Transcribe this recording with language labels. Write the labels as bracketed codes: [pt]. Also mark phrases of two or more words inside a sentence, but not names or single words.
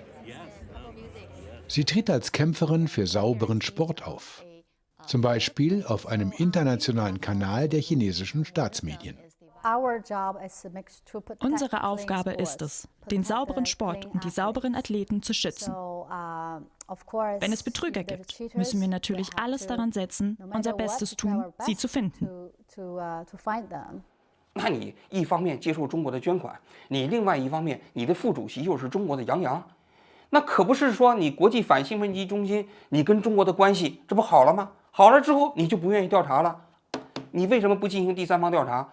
[de] Sie tritt als Kämpferin für sauberen Sport auf, zum Beispiel auf einem internationalen Kanal der chinesischen Staatsmedien. Unsere Aufgabe ist es, den sauberen Sport und die sauberen Athleten zu schützen. Wenn es Betrüger gibt, müssen wir natürlich alles daran setzen, unser Bestes tun, sie zu finden. [zh] 那你一方面接受中国的捐款，你另外一方面你的副主席又是中国的杨洋，那可不是说你国际反兴奋剂中心你跟中国的关系这不好了吗？好了之后你就不愿意调查了，你为什么不进行第三方调查？